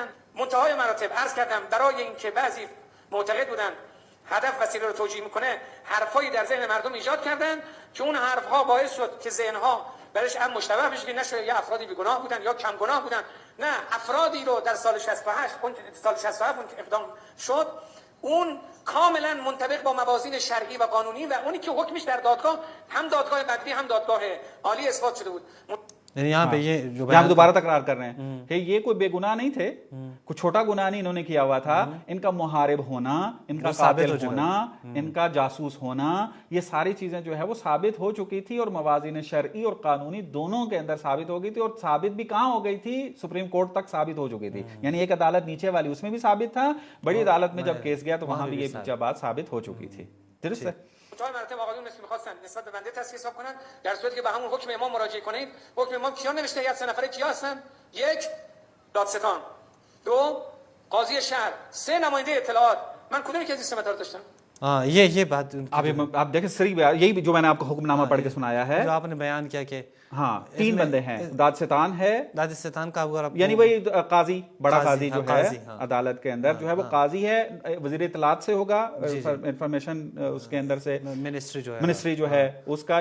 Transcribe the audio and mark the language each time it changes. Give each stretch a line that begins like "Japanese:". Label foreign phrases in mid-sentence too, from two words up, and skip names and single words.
Persian: منتهای مراتب عرض کردم برای اینکه بعضی معتقد بودن هدف وسیله رو توجیه میکنه, حرفایی در ذهن مردم ایجاد کردن که اون حرفها باعث شد که ذهنها برش هم مشتبه بشه که نشه یا افرادی بیگناه بودن یا کم گناه بودن. نه, افرادی رو در سال 68 اون که اقدام شد اون کاملا منطبق با موازین شرعی و قانونی و اونی که حکمش در دادگاه هم دادگاه بدوی هم دادگاه عالی اثبات شده بود.
Urdu: یعنی یہاں پہ یہ جو دوبارہ تکرار کر رہے ہیں کہ یہ کوئی بے گناہ نہیں تھے, کوئی چھوٹا گناہ نہیں انہوں نے کیا ہوا تھا. ان کا محارب ہونا, ان کا قاتل ہونا, ان کا جاسوس ہونا, یہ ساری چیزیں جو ہے وہ ثابت ہو چکی تھی اور موازین شرعی اور قانونی دونوں کے اندر ثابت ہو گئی تھی. اور ثابت بھی کہاں ہو گئی تھی, سپریم کورٹ تک ثابت ہو چکی تھی. یعنی ایک عدالت نیچے والی اس میں بھی ثابت تھا, بڑی عدالت میں جب کیس گیا تو وہاں بھی یہ بات ثابت ہو چکی تھی. درست ہے.
Persian: منتهای مراتب آقایون مثل می‌خواستن نسبت به بنده تصفیه حساب کنن, در صورتی که به همون حکم امام مراجعه کنید. حکم امام کیا نوشته؟ هیئت 3 نفره کیا هستن؟ 1 دادستان, 2 قاضی شهر, 3 نماینده اطلاعات. من کدومی که از این سه مدار داشتم؟
Urdu: یہ بات آپ دیکھیں سری یہی جو میں نے آپ کو حکم نامہ پڑھ کے سنایا ہے, جو آپ نے بیان کیا کہ ہاں 3 بندے ہیں. دادستان ہے, دادستان کا یعنی وہی قاضی, بڑا قاضی جو ہے عدالت کے اندر جو ہے وہ قاضی ہے, وزیر اطلاعات سے ہوگا, انفارمیشن اس کے اندر سے منسٹری جو ہے اس کا.